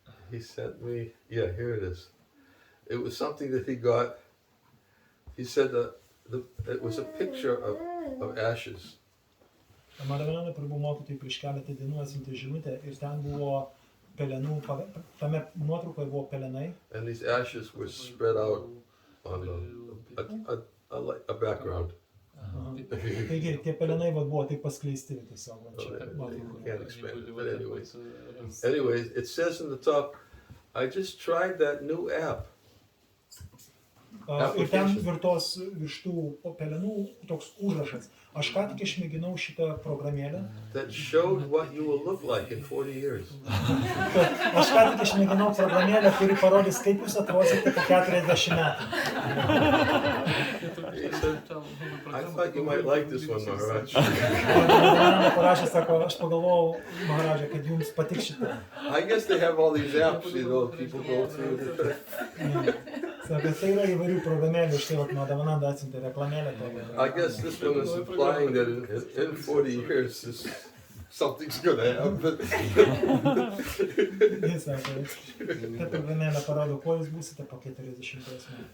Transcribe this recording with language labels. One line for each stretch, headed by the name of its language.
English: He sent me, here it is. It was something that he got. He said that it was a picture of ashes.
Lithuanian: Madhavananda Prabhu mokytojai prieš keletą dienų atsiuntė žinutę ir ten buvo pelenų, tame nuotraukoje buvo pelenai.
English: And these ashes were spread out on a background.
Lithuanian: Taigi, tie pelenai buvo taip paskleisti tiesiog.
English: Can't explain it, but anyways, it says in the top, I just tried that new app.
Lithuanian: Ir ten virš tų pelenų toks užrašas. Aš ką tik išmėginau šitą programėlę.
English: That showed what you will look like in 40 years.
Lithuanian: Aš ką tik išmėginau programėlę, kuri parodys, kaip jūs atrodysite po 40 metų.
English: He said, I thought you might like this one, Maharaj.
Lithuanian: Madhavananda parašė, sako, aš pagalvojau, Maharadža, kad jums patiks šitą.
English: I guess they have all these apps, people go through.
Lithuanian: Sako, tai yra įvairių programėlių, štai Madhavananda atsiuntė reklamėlę.
English: I guess this one is implying that in 40 years something's going to happen.
Lithuanian: Jis sako, ta programėlė parodo, ko jūs būsite po 40 metų.